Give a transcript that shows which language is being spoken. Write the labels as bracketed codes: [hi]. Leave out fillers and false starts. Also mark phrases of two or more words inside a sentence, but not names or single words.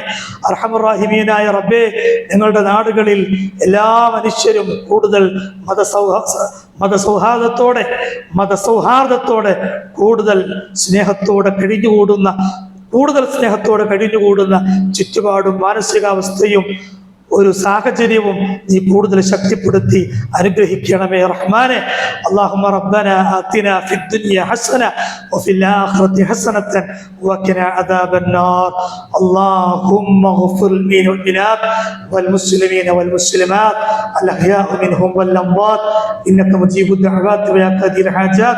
[ml] അർഹമുറാഹിമീനായ റബ്ബേ, ഞങ്ങളുടെ നാടുകളിൽ എല്ലാ മനുഷ്യരും കൂടുതൽ മതസൗഹാർദ്ദത്തോടെ കൂടുതൽ സ്നേഹത്തോടെ കഴിഞ്ഞുകൂടുന്ന ചുറ്റുപാടും മാനസികാവസ്ഥയും ഒരു സാഹചര്യവും നീ കൂടുതൽ ശക്തിപ്പെടുത്തി അനുഗ്രഹിക്കണമേ റഹ്മാനെ. [ar] اللهم ربنا آتنا في الدنيا حسنة وفي الآخرة حسنة وقنا عذاب النار. اللهم اغفر للمؤمنات والمسلمين والمسلمات الأحياء منهم والأموات إنك مجيب الدعوات ويا قاضي الحاجات.